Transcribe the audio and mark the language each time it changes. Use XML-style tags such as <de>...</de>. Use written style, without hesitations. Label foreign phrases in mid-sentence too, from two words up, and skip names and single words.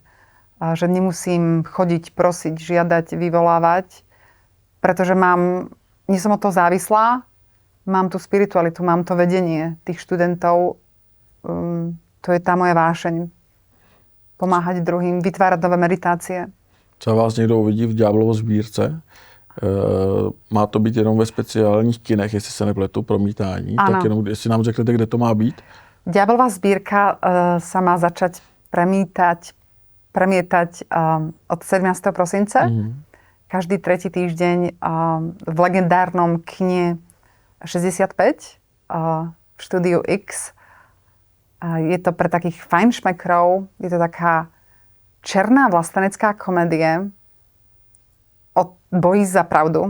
<sk>Že nemusím chodiť, prosiť, žiadať, vyvolávať, pretože nie som od toho závislá, mám tú spiritualitu, mám to vedenie tých študentov to je tá moja vášeň. Pomáhať druhým, vytvárať nové meditácie.</sk> <cs>Třeba vás někdo uvidí v Ďáblovo sbírce, má to být jenom ve speciálních kinech, jestli se nepletu, promítání, ano. tak jenom jestli nám řeknete, kde to má být.</cs> <sk>Ďáblová zbírka sa má začať premietať od 17. prosince. Každý tretí týždeň v legendárnom kine 65 v štúdiu X. Je to pre takých fajnšmekrov, je to taká</sk> <cs>černá vlastenecká</cs> <sk>komédie o boji za pravdu.</sk>